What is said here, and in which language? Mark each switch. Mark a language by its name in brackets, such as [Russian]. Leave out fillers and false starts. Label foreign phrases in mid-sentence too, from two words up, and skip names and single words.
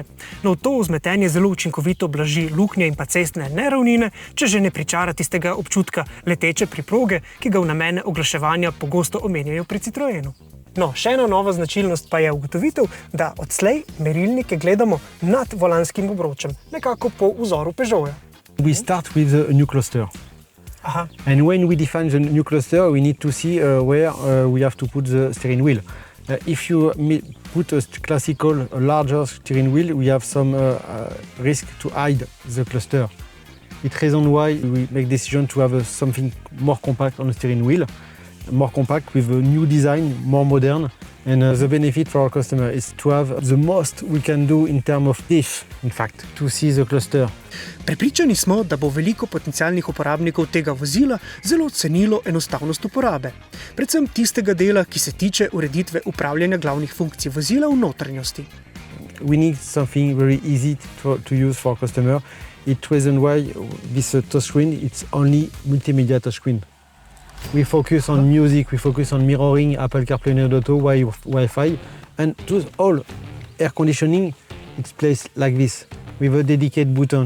[Slovenian] No, to vzmetenje zelo učinkovito blaži luknje in pa cestne neravnine, če že ne pričara tistega občutka leteče priproge, ki ga v namene oglaševanja pogosto omenjajo pri Citroënu. No, še ena nova značilnost pa je ugotovitev, da odslej merilnike gledamo nad volanskim obročem, nekako po vzoru Peugeota. [English] We start with a new cluster. Aha. And when we define the new cluster, we need to see where we have to put the steering wheel. If you put a classical, a larger steering wheel, we have some risk to hide the cluster. It's reason why we make decision to have something more compact on the steering wheel, more compact with a new design, more modern. And the benefit for our customer is to have the most we can do in terms of diff, in fact, to see the cluster. [Slovenian] Prepričani smo, da bo veliko potencialnih uporabnikov tega vozila zelo cenilo enostavnost uporabe. Predvsem tistega dela, ki se tiče ureditve upravljanja glavnih funkcij vozila v notranjosti. [English] We need something very easy to use for our customer. It's reason why this touchscreen, it's only multimedia touchscreen. We focus on music, we focus on mirroring, Apple CarPlay and Auto, Wi-Fi, and all air conditioning, it's placed like this, with a dedicated button.